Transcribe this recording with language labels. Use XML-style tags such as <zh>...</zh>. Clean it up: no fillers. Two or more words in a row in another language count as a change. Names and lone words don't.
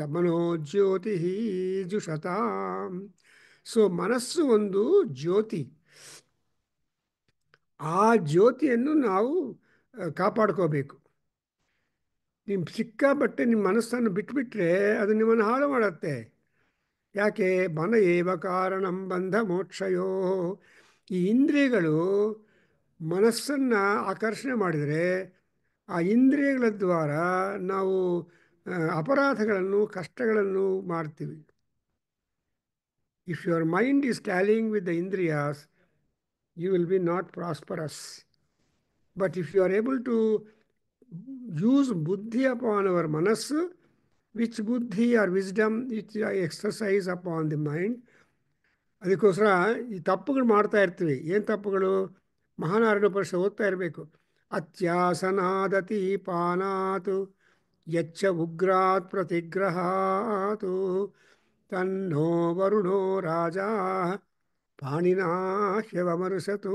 <sa>ಮನೋಜ್ಯೋತಿ ಜುಷತಾಂ.</sa> <kn>ಸೊ ಮನಸ್ಸು ಒಂದು ಜ್ಯೋತಿ. ಆ ಜ್ಯೋತಿಯನ್ನು ನಾವು ಕಾಪಾಡ್ಕೋಬೇಕು. ನಿಮ್ಮ ಸಿಕ್ಕಾಬಟ್ಟೆ ನಿಮ್ಮ ಮನಸ್ಸನ್ನು ಬಿಟ್ಬಿಟ್ರೆ ಅದು ನಿಮ್ಮನ್ನು ಹಾಳು ಮಾಡುತ್ತೆ.</kn> <sa>ಯಾಕೆ? ಮನ ಏವ ಕಾರಣಂ ಬಂಧ ಮೋಕ್ಷಯೋ.</sa> <kn>ಈ ಇಂದ್ರಿಯಗಳು ಮನಸ್ಸನ್ನು ಆಕರ್ಷಣೆ ಮಾಡಿದರೆ ಆ ಇಂದ್ರಿಯಗಳ ದ್ವಾರ ನಾವು ಅಪರಾಧಗಳನ್ನು, ಕಷ್ಟಗಳನ್ನು ಮಾಡ್ತೀವಿ.</kn> <en>If your mind is tallying with the indriyas, you will be not prosperous. But if you are able to use buddhi upon our manas, which buddhi or wisdom which I exercise upon the mind,</en> <kn>ಅದಕ್ಕೋಸ್ಕರ ಈ ತಪ್ಪುಗಳು ಮಾಡ್ತಾ ಇರ್ತೀವಿ. ಏನು ತಪ್ಪುಗಳು? ಮಹಾನಾರಾಯಣ ಪರಿಷತ್ ಓದ್ತಾ ಇರಬೇಕು.</kn> <sa>ಅತ್ಯಾಸನಾದತಿ ಪಾನಾತು ಯಚ್ಚ ಉಗ್ರಾತ್ ಪ್ರತಿಗ್ರಹಾತು ತನ್ನೋ ವರುಣೋ ರಾಜ ಪಾಣಿನಾ ಹ್ಯವಮರುಸತು.</sa>